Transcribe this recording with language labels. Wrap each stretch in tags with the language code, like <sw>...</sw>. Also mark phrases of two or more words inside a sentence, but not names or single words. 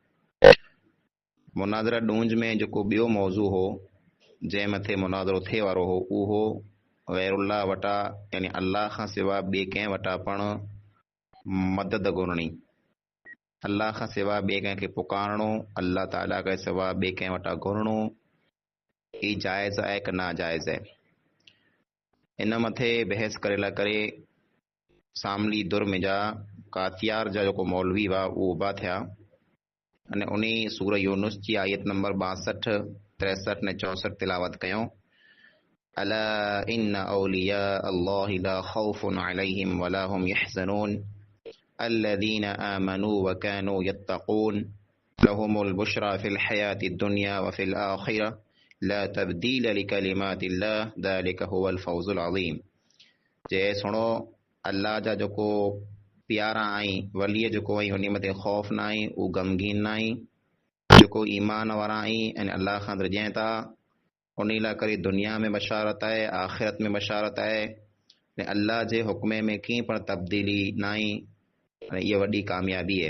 <sd>मुनाज़रा डूंज में जेको ॿियो मौज़ू हो जंहिं मथे मुनाज़रो थिए वारो हो उहो गैरुल्लाह वटां यानी अल्लाह खां सिवा ॿिए कंहिं वटां पण मदद घुरणी, अल्लाह खां सिवा ॿिए कंहिंखे पुकारणो, अल्लाह ताला खां सिवा ॿिए कंहिं वटां घुरणो, ही जाइज़ आहे कि नाजाइज़ आहे। इन मथे बहस करे सामली दुर्म जा कातियार जा जेको मौलवी हुआ उहो उभा थिया अने उन सूर यूनुस जी आयत नंबर 62, 63 ने 64 तिलावत कयूं।</sd> <ar>ألا إن أولياء الله لا خوف عليهم ولا هم يحزنون الذين آمنوا وكانوا يتقون لهم البشرى في الحياة الدنيا وفي الآخرة لا تبديل لكلمات الله ذلك هو الفوز العظيم.</ar> <sd>जे सुनो अल्लाह जा जेको प्यारा आई वलीअ जेको आई उन मथे खौफ़ न आई, उहो गमगीन न आई, जेको ईमान वारा आई ऐं अल्लाह खां डिॼनि था उन लाइ करे दुनिया में बशारत आहे, आख़िरत में बशारत आहे ऐं अल्लाह जे हुक्म में कीअं पण तब्दीली न आई ऐं इहा वॾी कामयाबी आहे।</sd>